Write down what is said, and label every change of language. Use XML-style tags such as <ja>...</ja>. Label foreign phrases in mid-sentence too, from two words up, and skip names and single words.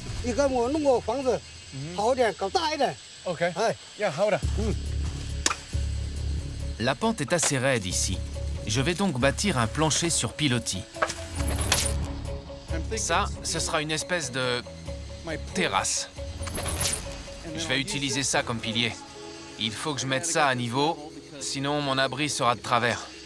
<zh>一个我弄个房子好一点，搞大一点。 OK. 哎， Yeah, 好的。</zh> <fr>La pente est assez raide ici. Je vais donc bâtir un plancher sur pilotis. Ça, ce sera une espèce de terrasse. Je vais utiliser ça comme pilier. Il faut que je mette ça à niveau, sinon mon abri sera de travers.</fr>